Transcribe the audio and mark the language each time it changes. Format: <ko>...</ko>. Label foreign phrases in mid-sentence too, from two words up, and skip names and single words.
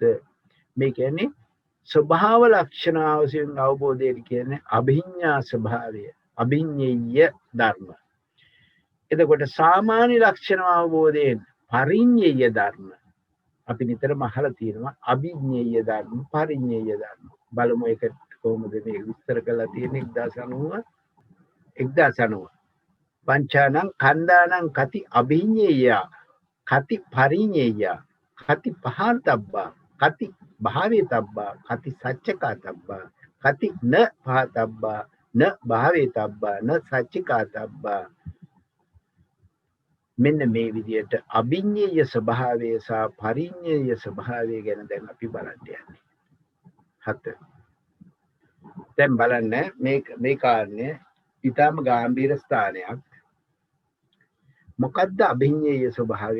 <si>මේ කියන්නේ ස්වභාව ලක්ෂණ වශයෙන් අවබෝධය කියන්නේ අභිඤ්ඤා ස්වභාවය, අභිඤ්ඤේය ධර්ම. එතකොට සාමාන්‍ය ලක්ෂණ අවබෝධයෙන් පරිඤ්ඤේය ධර්ම අපි නිතරම අහලා තියෙනවා. අභිඤ්ඤේය ධර්ම, පරිඤ්ඤේය ධර්ම. බලමු ඒක කොහොමද මේ විස්තර කරලා තියෙන්නේ</si> <pi>1090 පංචානං කන්දානං කති අභිඤ්ඤේය කති පරිඤ්ඤේය කති පහතබ්බා කති භාවේතබ්බා කති සච්චකාතබ්බා කති න පහතබ්බා න භාවේතබ්බා න සච්චකාතබ්බා.</pi> <si>මෙන්න මේ විදිහට අභිඤ්ඤේය ස්වභාවය සහ පරිඤ්ඤේය ස්වභාවය ගැන දැන් අපි බලන්න යන්නේ. 7. දැන් බලන්න මේ කාරණය ඊටම ගැඹීර ස්ථානයක්. මොකද්ද අභිඤ්ඤේය ස්වභාවය?</si>